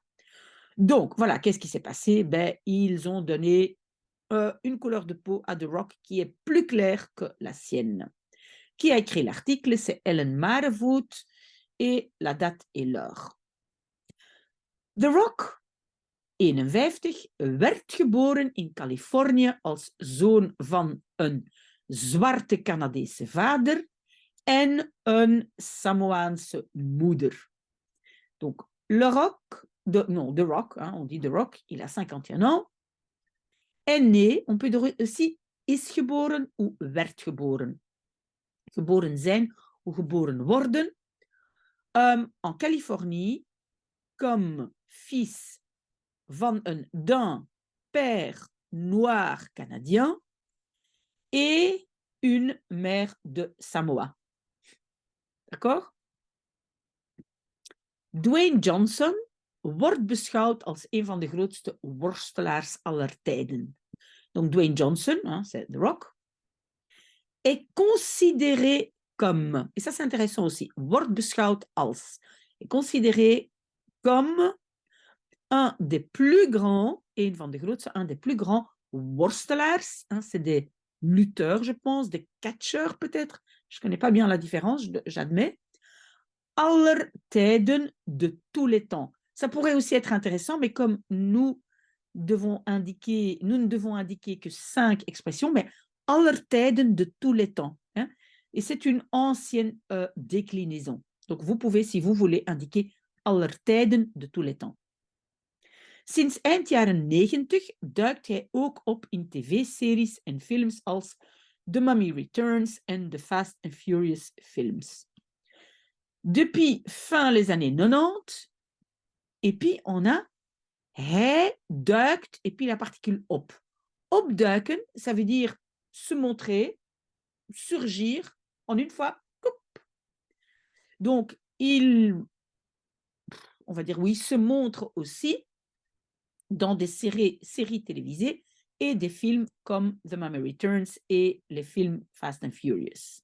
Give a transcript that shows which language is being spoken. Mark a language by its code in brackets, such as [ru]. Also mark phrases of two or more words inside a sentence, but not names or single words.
[fr] Donc, voilà, qu'est-ce qui s'est passé? Ben, ils ont donné une couleur de peau à The Rock qui est plus claire que la sienne. Qui a écrit l'article? C'est Ellen Marevoet et la date et l'heure. [nl] The Rock 51, werd geboren in Californië als zoon van een zwarte Canadese vader en een Samoaanse moeder. [fr] Donc, The Rock, hein, on dit The Rock, il a 51 ans, est né, on peut dire aussi [nl] is geboren [fr] ou [nl] werd geboren. Geboren zijn [fr] ou [nl] geboren worden [fr] en Californie comme fils d'un père noir canadien et une mère de Samoa. D'accord? [nl] Dwayne Johnson wordt beschouwd als een van de grootste worstelaars aller tijden. [fr] Donc Dwayne Johnson, hein, c'est The Rock, est considéré comme, et ça c'est intéressant aussi, [nl] wordt beschouwd als, [fr] est considéré comme un des plus grands, [nl] een van de grootste, [fr] un des plus grands worstelaars, hein, c'est des lutteurs, je pense, des catcheurs peut-être, je ne connais pas bien la différence, j'admets, [nl] aller tijden, [fr] de tous les temps. Ça pourrait aussi être intéressant, mais comme nous ne devons indiquer que 5 expressions, mais [nl] aller tijden, [fr] de tous les temps. Hein, et c'est une ancienne déclinaison. Donc vous pouvez, si vous voulez, indiquer [nl] aller tijden, [fr] de tous les temps. [nl] Sinds eind jaren 90 duikt hij ook op in tv-series en films als The Mummy Returns en The Fast and Furious films. [fr] Depuis fin les années 90, et puis on a [nl] hij duikt, [fr] et puis la particule op. Opduiken, ça veut dire se montrer, surgir en une fois. Coup. Donc, on va dire oui, se montre aussi dans des séries télévisées et des films comme The Mummy Returns et les films Fast and Furious.